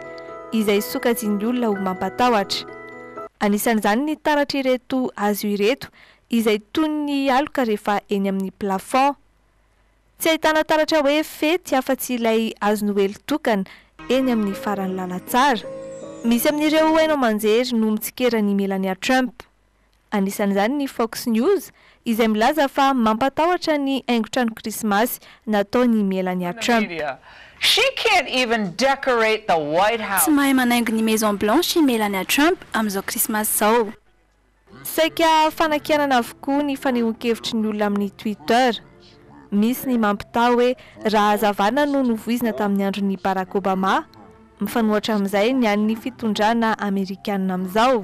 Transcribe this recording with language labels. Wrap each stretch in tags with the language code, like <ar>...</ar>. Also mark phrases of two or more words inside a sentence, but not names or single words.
<mg>izay sokajian'ny olona ho mampatahotra anisan'izany ny taratra ireto azo ireto izay toy ny aloka rehefa eny amin'ny plafond tsy ahitana taratra hoe fety afa-tsy ilay azo noely tokana eny amin'ny farany lalatsara misy amin'ireo hainao manjery no mitsikeran'ny Melania Trump anisan'izany ny Fox News izay milaza fa mampatahotra ny haingon-trano krismasy nataony Melania Trump.</mg> <en>She can't even decorate the White House.</en> <mg>Tsy mahay manaingo ny Maison Blanche Melania Trump amin'izao krismasy zao. Saika fanakianana avokoa ny fanehoan-kevitry ny olona amin'ny Twitter. Misy ny mampitao hoe raha hazavana no novoizina tamin'ny andron'ny Barack Obama, mifanohatra amin'izay ny an'ny fitondrana Amerikanina amin'izao.</mg>